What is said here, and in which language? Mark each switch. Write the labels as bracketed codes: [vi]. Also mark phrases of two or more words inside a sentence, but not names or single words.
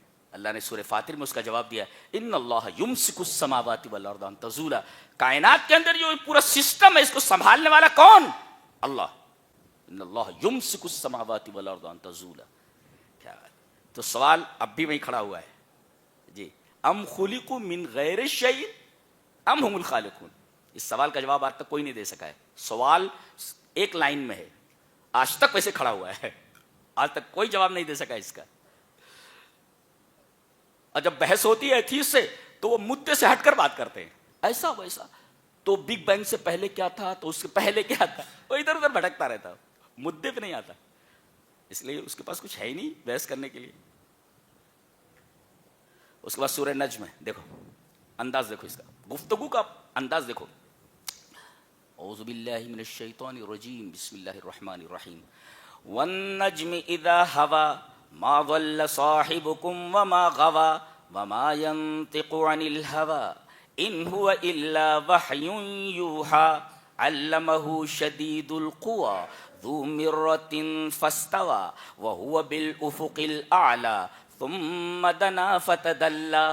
[ur] اللہ نے سورہ فاطر میں اس کا جواب دیا, [ar] ان اللہ یمسک السماوات والارض ان تزولا. [ur] کائنات کے اندر جو پورا سسٹم ہے, اس کو سنبھالنے والا کون؟ اللہ. [ar] ان اللہ یمسک السماوات والارض ان تزولا. [ur] کیا تو سوال اب بھی وہیں کھڑا ہوا ہے جی. [ar] ام خلقوا من غیر شیء ام هم الخالقون. [ur] اس سوال کا جواب آج تک کوئی نہیں دے سکا ہے. سوال ایک لائن میں ہے, آج تک ویسے کھڑا ہوا ہے, آج تک کوئی جواب نہیں دے سکا اس کا. اور جب بحث ہوتی ہے ایتھیسٹ سے تو وہ مدے سے ہٹ کر بات کرتے ہیں, ایسا ویسا, تو بگ بینگ سے پہلے کیا تھا, تو اس سے پہلے کیا تھا, وہ ادھر ادھر بھٹکتا رہتا, مدے پہ نہیں آتا, اس لیے اس کے پاس کچھ ہے ہی نہیں بحث کرنے کے لیے. اس کے بعد سورہ نجم ہے, دیکھو انداز دیکھو اس کا, گفتگو کا انداز دیکھو. [ar] اعوذ باللہ من الشیطان الرجیم بسم اللہ الرحمن الرحیم. والنجم اذا هوى ما ضل صاحبكم وما غوى وما ينطق عن الهوى ان هو الا وحی یوحى علمه شدید القوى ذو مرة فاستوى وهو بالافق الاعلى ثم دنا فتدلى